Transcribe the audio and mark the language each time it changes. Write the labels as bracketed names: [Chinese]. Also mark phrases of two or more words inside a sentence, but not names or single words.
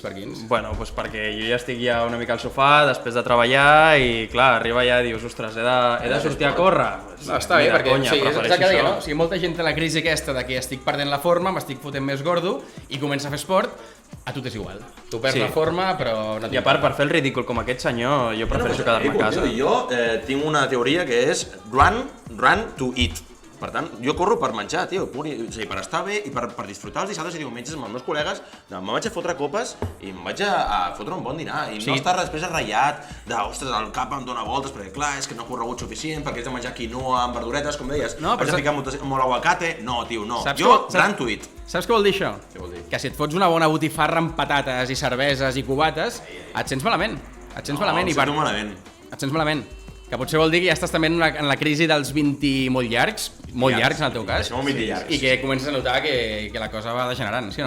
[Catalan] Bueno, doncs perquè jo ja estic una mica al sofà després de treballar i clar, arriba ja i dius, ostres, he de sortir a córrer. Està bé, perquè és el que deia, no? O sigui, molta gent té la crisi aquesta de que estic perdent la forma, m'estic fotent més gordo i comença a fer esport, a tu t'és igual. Tu perds la forma, però no. I a part, per fer el ridícul com aquest senyor, jo prefereixo quedar-me a casa. Jo tinc una teoria que és [English] run to eat. [Catalan] Per tant, jo corro per menjar, tio, per estar bé i per disfrutar els dissabtes i diumenges amb els meus col·legues, me'n vaig a fotre copes i em vaig a fotre un bon dinar i no estar després arraiat ostres, el cap em dóna voltes perquè clar, és que no he corregut suficient perquè haig de menjar quinoa amb verduretes, com deies, haig de ficar molt aguacate, no, tio, no, jo [English] run to eat. [Catalan] Saps què vol dir això? Què vol dir? Que si et fots una bona botifarra amb patates i cerveses i cubates, et sents malament. Et sents malament. Que potser vol dir que ja estàs també en la crisi dels 20 molt llargs en el teu cas, i que comences a notar que la cosa va degenerant, sí o no?